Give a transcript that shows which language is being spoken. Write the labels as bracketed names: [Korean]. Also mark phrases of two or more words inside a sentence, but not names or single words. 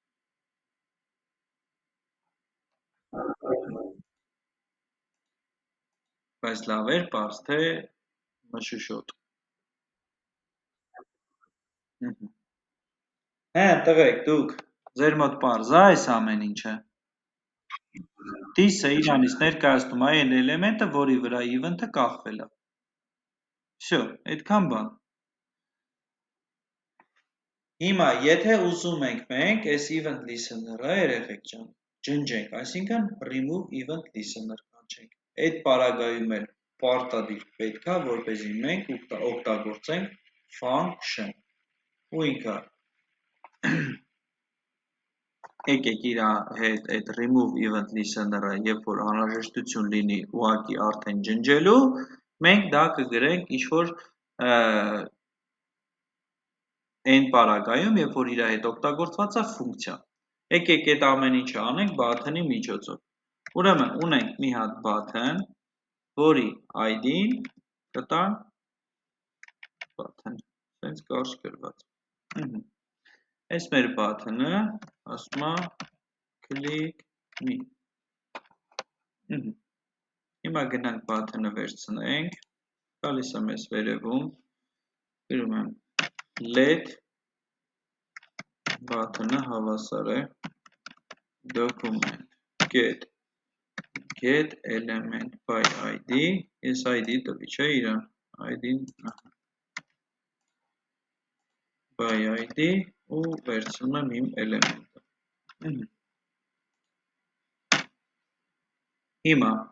[Armenian] Բայց լավ էր պարզ, թե մշուշոտ։ Հա, տղեկ, դուք, ձեր մոտ պարզ է այս ամեն ինչը։ This-ը իրանից ներկայացնում է այն էլեմենտը, որի վրա event-ը կախվել է։ Всё, այդքան բան։ Հիմա, եթե ուզում ենք մենք այս [English] event listener- [Armenian] ը, երեխեք ջան, ջնջենք, այսինքն [English] remove event listener [Armenian] կանչենք։ Այդ պարագայում էլ պարտադիր պետք է, որպեսզի մենք օգտագործենք function։ Ու ինքը եկեք իր հետ այդ [English] remove event listener- [Armenian] ը, երբ որ անհրաժեշտություն լինի ուղղակի արդեն ջնջելու, մենք դա կգրենք ինչ-որ այն պարագայում, երբ որ իր հետ օգտագործված է ֆունկցիա։ Եկեք այդ ամեն ինչը անենք button-ի միջոցով։ Ուրեմն ունենք մի հատ button, որի ID-ն կտանք button, սենց կարճ գրված։ Այս մեր button-ը ասում է [English] click me։ [Armenian] Հիմա գնանք button-ը վերցնենք, գալիս է մեզ վերևում, գրում եմ let button-ը հավասար է [English] document get element by ID, [Armenian] ես ID տվի, չէ իրան, ID-ն [English] by ID [Armenian] ու վերցնում եմ իմ էլեմենտը։ Հիմա